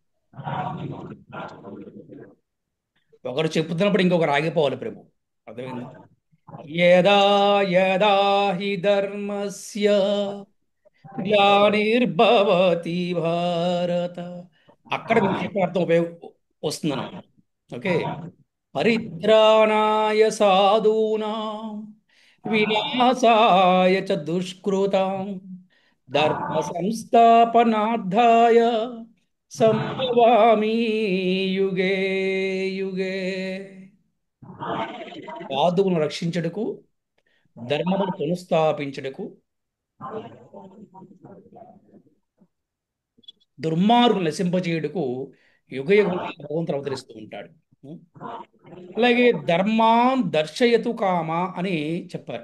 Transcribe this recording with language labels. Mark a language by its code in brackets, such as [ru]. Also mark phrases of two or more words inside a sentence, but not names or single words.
[te] ఒకరు చెప్తున్నప్పుడు ఇంకొకరు ఆగిపోవాలి ప్రభు. అర్థమైందా? [sa] యదా యదా హి ధర్మస్య గ్లానిర్భవతి భారత, [te] అక్కడ మీకు చెప్పే అర్థం వస్తుందన్నమాట. ఓకే. [sa] పరిత్రాణాయ సాధూనాం వినాశాయ చ దుష్కృతాం ధర్మ సంస్థాపనార్థాయ సంభవామి యుగే యుగే. [te] సాధువును రక్షించుటకు, ధర్మమును పునఃస్థాపించుటకు, దుర్మార్గులు నశింపజేయుటకు యుగ యుగంలో భగవంతుడు అవతరిస్తూ ఉంటాడు. అలాగే [sa] ధర్మాన్ దర్శయతు కామ [te] అని చెప్పారు.